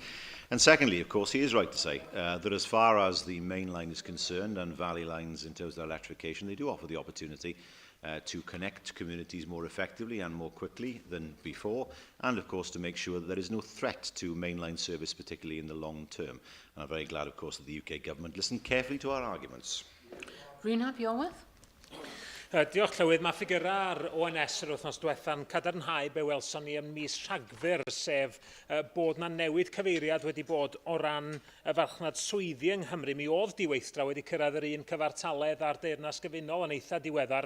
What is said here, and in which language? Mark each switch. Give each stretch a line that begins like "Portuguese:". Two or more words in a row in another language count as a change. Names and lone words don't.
English: And secondly, of course, he is right to say that as far as the main line is concerned and valley lines in terms of electrification, they do offer the opportunity to connect communities more effectively and more quickly than before, and of course to make sure that there is no threat to mainline service, particularly in the long term. And I'm very glad, of course, that the UK government listened carefully to our arguments. Rheinhard Bjornworth.
Welsh: Diolch Llywydd. Mae ffigurau'r ONS yr wythnos diwetha'n cadarnhau be welson ni ym mis Rhagfyr, sef bod na newid cyfeiriad wedi bod o ran y farchnad swyddi yng Nghymru. Mi oedd diweithdra wedi cyrraedd yr un cyfartaledd a'r deyrnas gyfunol yn eitha diweddar.